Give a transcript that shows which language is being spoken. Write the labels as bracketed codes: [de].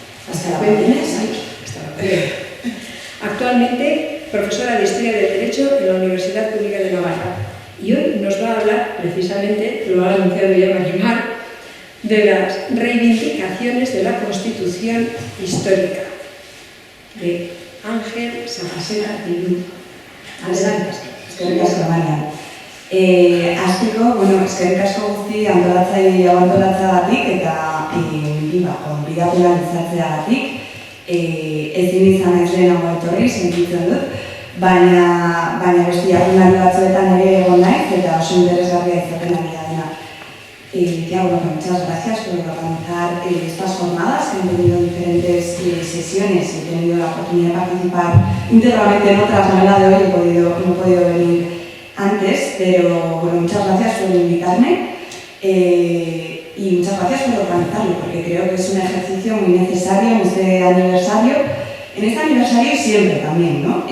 [es] Hasta la 20 sí. Actualmente, profesora de Historia del Derecho en la Universidad Pública de Navarra. Y hoy nos va a hablar, precisamente, lo ha anunciado ya Marimar, de las reivindicaciones de la Constitución histórica, de Ángel Sajasera Bildu. Adelante. [eu] Eskerrik asko, Maria. Hasteko, eskerrik asko guzti antolatzeagatik eta gonbidapena izatzeagatik. Ezin izan ez lehenago etorri, sentitzen dut, baina beste jardunaldi batzuetan ere egon naiz eta oso interesgarria izaten ari da dena. [es] Muchas gracias por organizar estas jornadas, que han tenido diferentes sesiones, he tenido la oportunidad de participar íntegramente en otras, no en la de hoy, no he podido venir antes, pero muchas gracias por invitarme y muchas gracias por organizarlo, porque creo que es un ejercicio muy necesario en este aniversario y siempre también, ¿no?